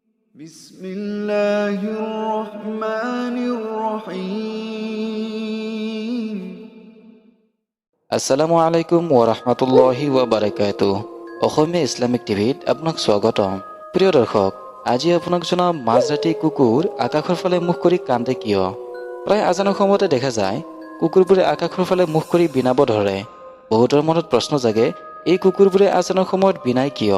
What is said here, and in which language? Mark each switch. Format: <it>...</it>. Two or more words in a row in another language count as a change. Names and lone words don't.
<ar>بسم الله الرحمن الرحيم السلام عليكم ورحمة الله وبركاته</ar> <as>অসমীয়া ইছলামিক টিভিত আপোনাক স্বাগতম। প্ৰিয় দৰ্শক, আজি আপোনাক জনাম মাজৰাতি কুকুৰ আকাশৰ ফালে মুখ কৰি কান্দে কিয়। প্ৰায় আজানৰ সময়তে দেখা যায় কুকুৰবোৰে আকাশৰ ফালে মুখ কৰি বিনাব ধৰে। বহুতৰ মনত প্ৰশ্ন জাগে, এই কুকুৰবোৰে আজানৰ সময়ত বিনায় কিয়?</as>